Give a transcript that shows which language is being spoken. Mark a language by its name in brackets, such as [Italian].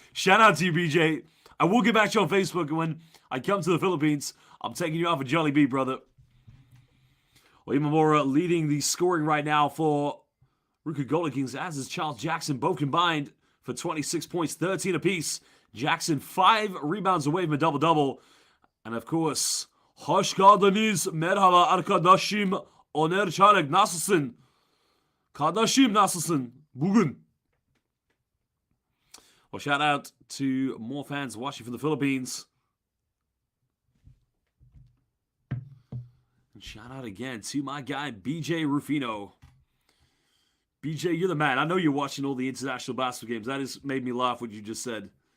[English] Shout out to you, BJ. I will get back to you on Facebook, and when I come to the Philippines, I'm taking you out for Jollibee, brother. Well, Imamura leading the scoring right now for RYUKYU Golden Kings, as is Charles Jackson, both combined for 26 points, 13 apiece. Jackson 5 rebounds away from a double-double. And of course, [Turkish] hoş geldiniz, merhaba arkadaşım, Oner Çarık, nasılsın? Kardeşim, nasılsın? Bugün. [English] Well, shout out to more fans watching from the Philippines. And shout out again to my guy, BJ Rufino. BJ, you're the man. I know you're watching all the international basketball games. That has made me laugh what you just said.